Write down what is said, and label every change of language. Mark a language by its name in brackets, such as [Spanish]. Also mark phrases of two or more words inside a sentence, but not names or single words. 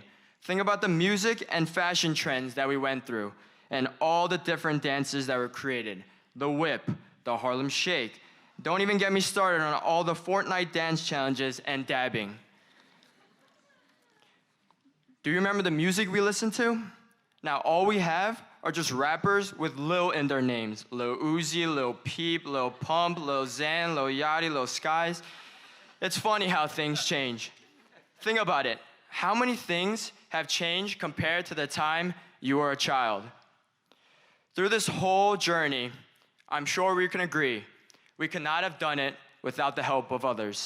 [English] Think about the music and fashion trends that we went through and all the different dances that were created. The whip, the Harlem Shake. Don't even get me started on all the Fortnite dance challenges and dabbing. Do you remember the music we listened to? Now all we have are just rappers with Lil in their names. Lil Uzi, Lil Peep, Lil Pump, Lil Xan, Lil Yachty, Lil Skies. It's funny how things change. Think about it. How many things have changed compared to the time you were a child? Through this whole journey, I'm sure we can agree, we could not have done it without the help of others.